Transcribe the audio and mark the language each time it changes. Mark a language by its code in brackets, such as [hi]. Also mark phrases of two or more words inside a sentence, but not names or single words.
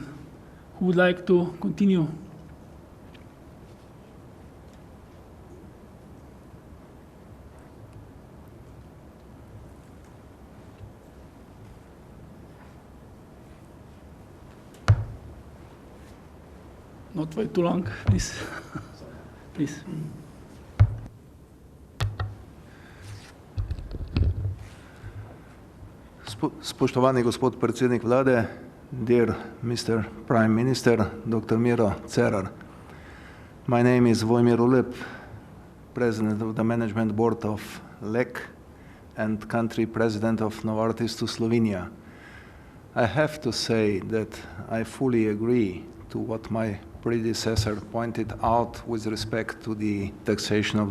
[en] Who would like to continue? Not wait too long, please. Please. [sl] Spoštovani gospod predsednik vlade, [en] dear Mr. Prime Minister, Dr. Miro Cerar. My name is Vojmir Ulep, President of the Management Board of LEK and Country President of Novartis to Slovenia. I have to say that I fully agree to what my predecessor pointed out with respect to the taxation of